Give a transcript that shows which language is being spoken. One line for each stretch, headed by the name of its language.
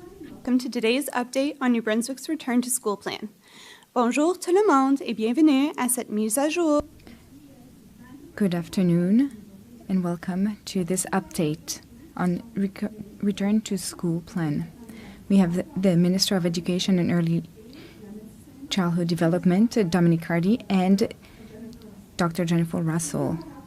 English: Welcome to today's update on New Brunswick's return to school plan.
French: Bonjour tout le monde et bienvenue à cette mise à jour.
English: Good afternoon and welcome to this update on return to school plan. We have the Minister of Education and Early Childhood Development, Dominic Cardy, and Dr. Jennifer Russell.